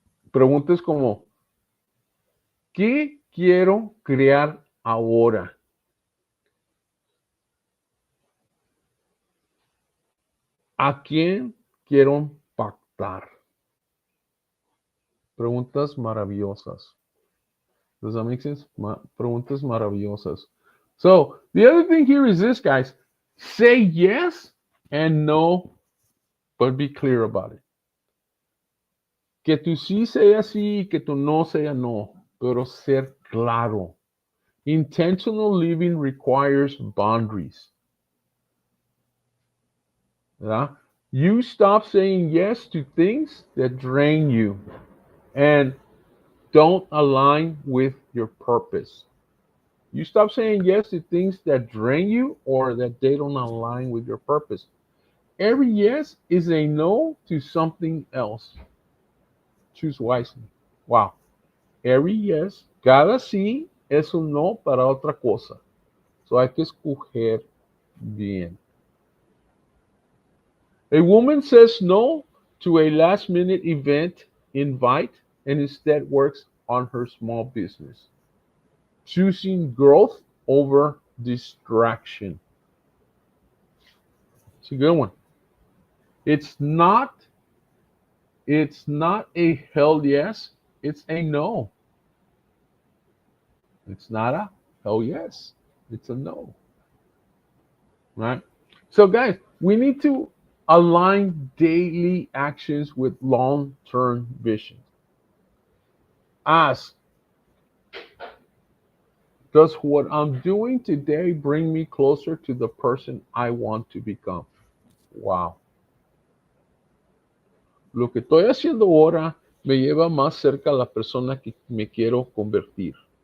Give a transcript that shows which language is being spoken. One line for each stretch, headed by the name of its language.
Spanish: Preguntas como, ¿qué quiero crear ahora? ¿A quién quiero impactar? Preguntas maravillosas.
English: Does that make sense?
Spanish: Preguntas maravillosas.
English: So, the other thing here is this, guys. Say yes and no, but be clear about it.
Spanish: Que tu sí sea sí y que tu no sea no, pero ser claro.
English: Intentional living requires boundaries.
Spanish: ¿Verdad?
English: You stop saying yes to things that drain you and don't align with your purpose. You stop saying yes to things that drain you or that they don't align with your purpose. Every yes is a no to something else. Choose wisely. Wow. Every yes,
Spanish: cada sí es un no para otra cosa. So hay que escoger bien.
English: A woman says no to a last minute event invite and instead works on her small business, choosing growth over distraction. It's a good one. It's not it's not a hell yes, it's a no. It's not a hell yes, it's a no. Right? So guys, we need to align daily actions with long-term vision. Ask, does what I'm doing today bring me closer to the person I want to become? Wow.
Spanish: Lo que estoy haciendo ahora me lleva más cerca a la persona que me quiero convertir.